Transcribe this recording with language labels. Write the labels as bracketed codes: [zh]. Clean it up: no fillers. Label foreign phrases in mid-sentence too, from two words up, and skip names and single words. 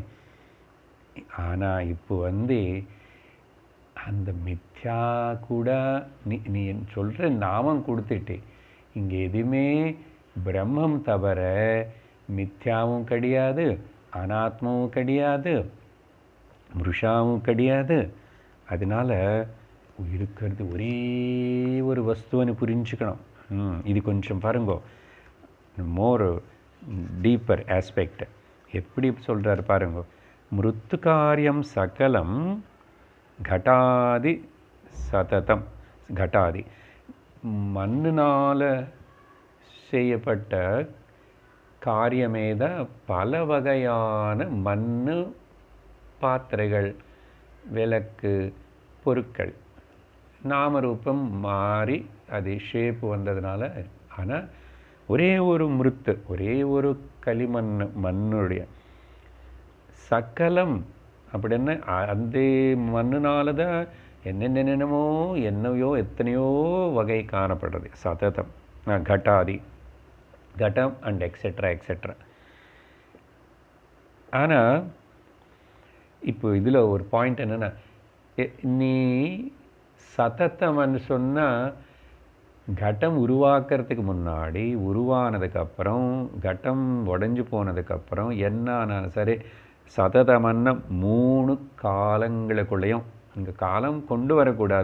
[ta] ஆனால் இப்போ அந்த மித்யா கூட நீ சொல்கிற நாமம் கொடுத்துட்டு இங்கே எதுவுமே பிரம்மம் தவிர மித்யாவும் கிடையாது, அனாத்மாவும் கிடையாது, மிருஷாவும் கிடையாது. அதனால் இருக்கிறது ஒரே ஒரு வஸ்துவன்னு புரிஞ்சுக்கணும். இது கொஞ்சம் பாருங்கோ, [en] more deeper aspect. [ta] எப்படி சொல்கிறார் பாருங்கோ. [sa] मृत्कार्यं सकलं घटादि सततम्. [ta] घटादि மண்ணினால் செய்யப்பட்ட காரியமே தான் பல வகையான மண் பாத்திரைகள், விளக்கு, பொருட்கள் நாமரூபம் மாறி அது ஷேப்பு வந்ததுனால. ஆனால் ஒரே ஒரு மிருத்து, ஒரே ஒரு களிமண், மண்ணுடைய சகலம் அப்படின்னு அந்த மண்ணுனால தான் என்னென்னமோ எத்தனையோ வகை காணப்படுறது. [sa] सततम्, घटादि, घटम् [en] and etcetera etcetera. [ta] ஆனால் இப்போ இதில் ஒரு பாயிண்ட் என்னென்னா, நீ சதத்தம்னு சொன்னால் घटம் உருவாக்குறதுக்கு முன்னாடி, உருவானதுக்கப்புறம், घटம் உடஞ்சி போனதுக்கப்புறம் என்னானாலும் சரி சததமன்ன 3 காலங்களுக்குள்ளேயும், இங்கே காலம் கொண்டு வரக்கூடாது.